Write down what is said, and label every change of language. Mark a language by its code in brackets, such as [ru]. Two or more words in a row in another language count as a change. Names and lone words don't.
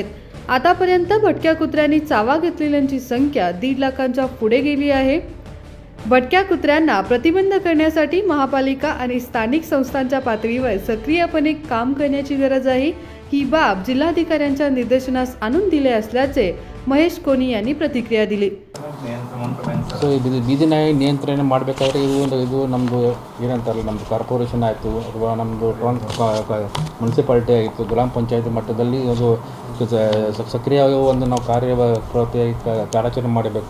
[mr] आतापर्यंत भटक्या कुत्र्यांनी चावा घेतलेल्यांची संख्या 1.5 लाखांच्या पुढे गेली आहे. भटक्या कुत्र्यांना प्रतिबंध करण्यासाठी महापालिका आणि स्थानिक संस्थांच्या पातळीवर सक्रियपणे काम करण्याची गरज आहे. ही बाब जिल्हाधिकाऱ्यांच्या निर्देशनास आणून दिले असल्याचे महेश कोनी यांनी प्रतिक्रिया दिली. [kn] ಸೊ ಬೀದಿ ನಾಯಿ ನಿಯಂತ್ರಣ ಮಾಡಬೇಕಾದ್ರೆ ಇದು ನಮ್ಮದು ಏನಂತಾರಲ್ಲ, ನಮ್ಮದು ಕಾರ್ಪೊರೇಷನ್ ಆಯಿತು ಅಥವಾ ನಮ್ಮದು ಮುನ್ಸಿಪಾಲ್ಟಿ ಆಯಿತು, ಗ್ರಾಮ ಪಂಚಾಯತಿ ಮಟ್ಟದಲ್ಲಿ ಅದು ಸಕ್ರಿಯವಾಗಿ ಒಂದು ನಾವು ಕಾರ್ಯಾಚರಣೆ ಮಾಡಬೇಕು.